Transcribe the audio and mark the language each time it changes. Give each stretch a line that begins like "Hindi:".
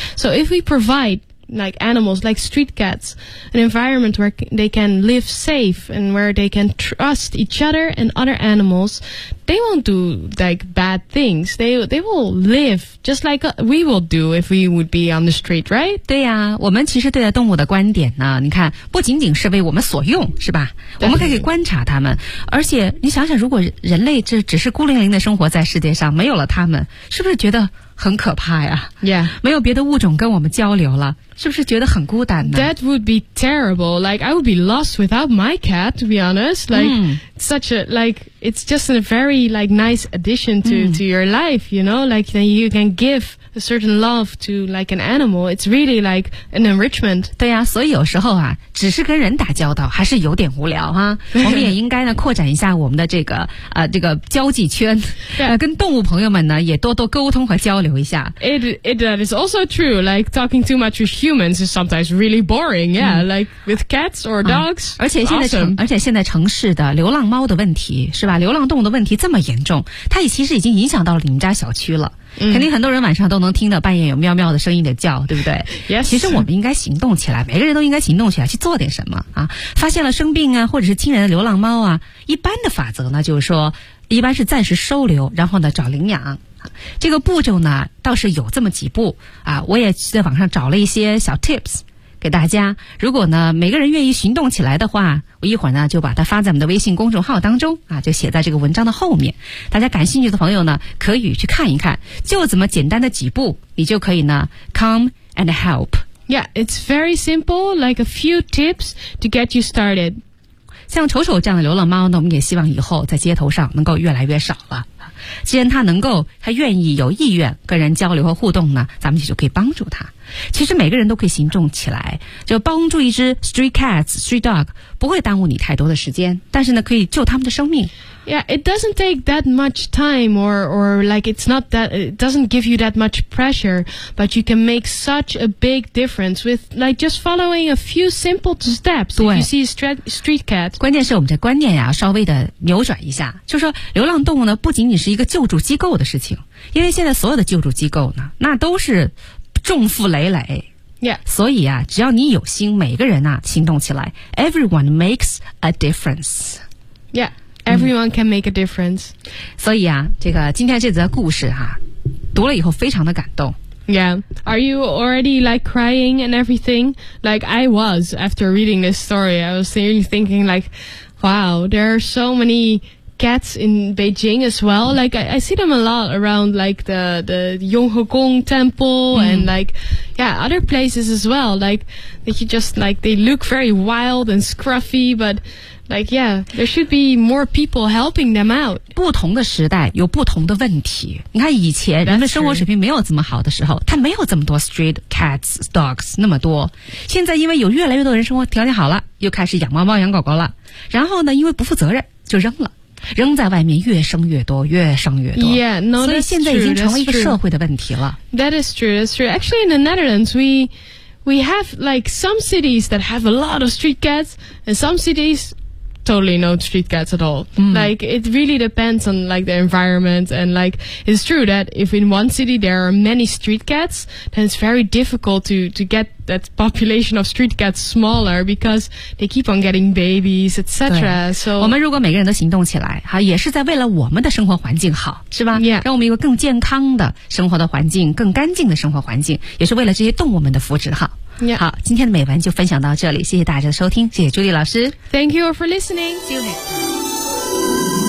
English: So if we provide like animals, like street cats, an environment where they can live safe and where they can trust each other and other animals, they won't do like bad things. They will live just like we will do if we would be on the street, right?
Chinese: 对呀、啊，我们其实对待动物的观点呢，你看，不仅仅是为我们所用，是吧？我们可以观察它们，而且你想想，如果人类这只是孤零零的生活在世界上，没有了它们，是不是觉得很可怕呀？
English: Yeah.
Chinese: 没有别的物种跟我们交流了，是不是觉得很孤单呢？
English: That would be terrible. Like, I would be lost without my cat, to be honest. Like,、mm. such a, like, it's just a very, like, nice addition to,、mm. to your life, you know? Like, then you can give a certain love to, like, an animal. It's really, like, an enrichment.
Chinese: 对呀、啊，所以有时候啊，只是跟人打交道还是有点无聊哈。我们也应该呢，扩展一下我们的这个这个交际圈、
English: yeah.
Chinese: 跟动物朋友们呢，也多多沟通和交流一下。
English: It that is also true. Like, talking too much with humans is sometimes really boring. Yeah,、mm. like, with cats or dogs,、
Chinese: 而且现在
English: awesome.
Chinese: 而且现在城市的流浪猫的问题，是吧，流浪动物的问题这么严重，它其实已经影响到了你们家小区了。肯定很多人晚上都能听到半夜有喵喵的声音的叫，对不对、
English: yes.
Chinese: 其实我们应该行动起来，每个人都应该行动起来去做点什么啊！发现了生病啊，或者是亲人的流浪猫啊，一般的法则呢就是说一般是暂时收留，然后呢找领养。这个步骤呢倒是有这么几步啊，我也在网上找了一些小 tips 给大家，如果呢每个人愿意行动起来的话，我一会儿呢就把它发在我们的微信公众号当中啊，就写在这个文章的后面，大家感兴趣的朋友呢可以去看一看，就这么简单的几步，你就可以呢
English: come and help. Yeah, it's very simple, like a few tips to get you started.
Chinese: 像丑丑这样的流浪猫呢，我们也希望以后在街头上能够越来越少了，既然他能够，他愿意有意愿跟人交流和互动呢，咱们就可以帮助他。其实每个人都可以行动起来，就帮助一只
English: street cats, street dog,
Chinese: 不会耽误你太多的时间，但是呢可以救他们的生命。
English: Yeah, it doesn't take that much time or like it's not that, it doesn't give you that much pressure, but you can make such a big difference with like just following a few simple steps if you see a street cat.
Chinese: 关键是我们的观念呀、啊、稍微的扭转一下，就是说流浪动物呢不仅仅是一个救助机构的事情，因为现在所有的救助机构呢那都是重负累累。
English: Yeah.
Chinese: 所以啊只要你有心，每个人啊行动起来，
English: everyone makes a difference. Yeah. Everyone can make a difference.、嗯、
Chinese: 所以啊这个今天这则故事啊读了以后非常的感动。
English: Yeah. Are you already like crying and everything? Like I was after reading this story. I was thinking like, wow, there are so many cats in Beijing as well. Like, I see them a lot around, like, the Yonghegong Temple and, like, yeah, other places as well. Like, they just, like, they look very wild and scruffy, but... Like, yeah, there should be more people helping them out.
Chinese: 不同的时代有不同的问题。你看以前人们生活水平没有这么好的时候，他没有这么多
English: street cats, dogs,
Chinese: 那么多。现在因为有越来越多人生活条件好了，又开始养猫猫养狗狗了。然后呢，因为不负责任，就扔了。扔在外面越生越多越生越多
English: yeah, no,
Chinese: 所以现在已经成为一个社会的问题了。
English: That is true, that's true. Actually, in the Netherlands, we have like some cities that have a lot of street cats and some cities... Totally no street cats at all.、Mm. Like, it really depends on, like, the environment. And, like, it's true that if in one city there are many street cats, then it's very difficult to get that population of street cats smaller because they keep on getting babies, etc. So,
Chinese: 我们如果每个人都行动起来，好，也是在为了我们的生活环境好，是吧？
English: Yeah.
Chinese: 让我们有个更健康的生活的环境，更干净的生活环境，也是为了这些动物们的福祉好。
English: Yeah.
Chinese: 好，今天的美文就分享到这里，谢谢大家的收听，谢谢朱莉老师。
English: Thank you for listening. See you next time.